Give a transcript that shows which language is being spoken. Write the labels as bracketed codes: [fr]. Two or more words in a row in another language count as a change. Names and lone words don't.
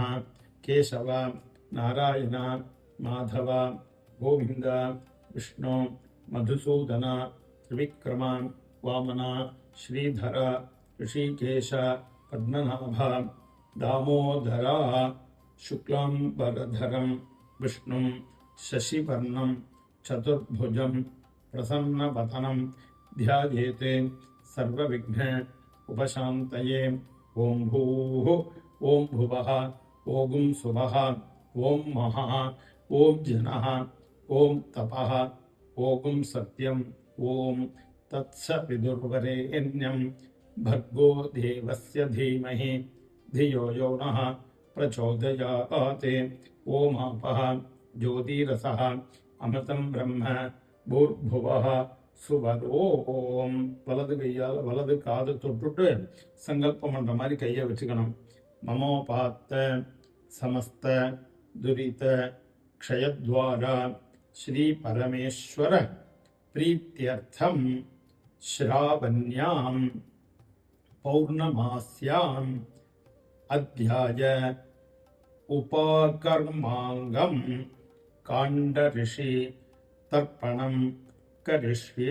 [sa] केशव नारायण माधव गोविन्द विष्णु मधुसूदन त्रिविक्रम वामन श्रीधर हृषीकेश पद्मनाभ दामोदर शुक्लाम्बरधरं विष्णु शशिवर्णं चतुर्भुजं प्रसन्नवदनं ध्यायेत् सर्वविघ्न उपशान्तये. ॐ भूः ॐ भुवः ॐ स्वः ॐ महः ॐ जनः ॐ तपः ॐ सत्यं ॐ तत्सवितुर्वरेण्यं भर्गो देवस्य धीमहि धियो यो नः प्रचोदयात्. ओमापः ज्योतिरसः अमृतं ब्रह्म भूर्भुवः சுவரோம். [ta] வலது கையால் வலது காது தொட்டுட்டு சங்கல்பம் பண்ற மாதிரி கையை வச்சுக்கணும். [sa] ममोपात्त समस्त दुरित क्षयद्वारा श्री परमेश्वर प्रीत्यर्थं श्रावण्यां पौर्णमास्यां अद्य उपकर्माङ्गं काण्ड ऋषि तर्पणं करिष्ये.